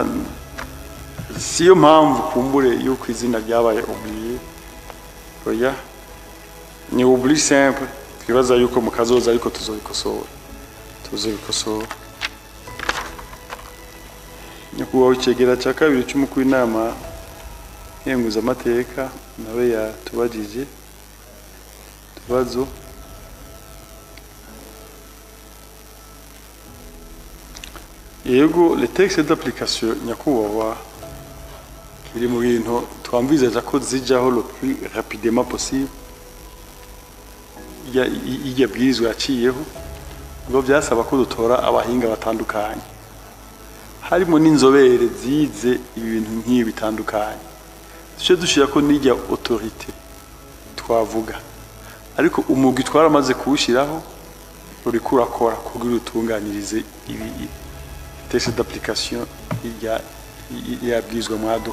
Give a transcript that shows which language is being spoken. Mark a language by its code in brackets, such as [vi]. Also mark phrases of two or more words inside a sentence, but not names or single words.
[rn] siyo mpamvu kumbure yuko izina ryabaye oublié oya ni [fr] oubli simple [rn] twibaza yuko mu kazoza ariko tuzobikosora nyakubahwa icegera cya kabiri cy'umukuru w'inama nkenguzamateka nawe yatubajije utubazo. Yego, [fr] les textes d'application [rn] nyakubahwa kiri mu bintu twamvizaje ko zijaho [fr] le plus rapidement possible. [rn] Ijya bwirizwa yaciyeho ngo byasaba ko dutora abahinga batandukanye, harimo n'inzobere zize ibintu nk'ibi bitandukanye. Duce dushira ko n'ijya autorité twavuga, ariko umugwi twaramaze kuwushiraho uri kurakora kugira utunganyirize ibi [fr] texte d'application [rn] yabwizwa mwado.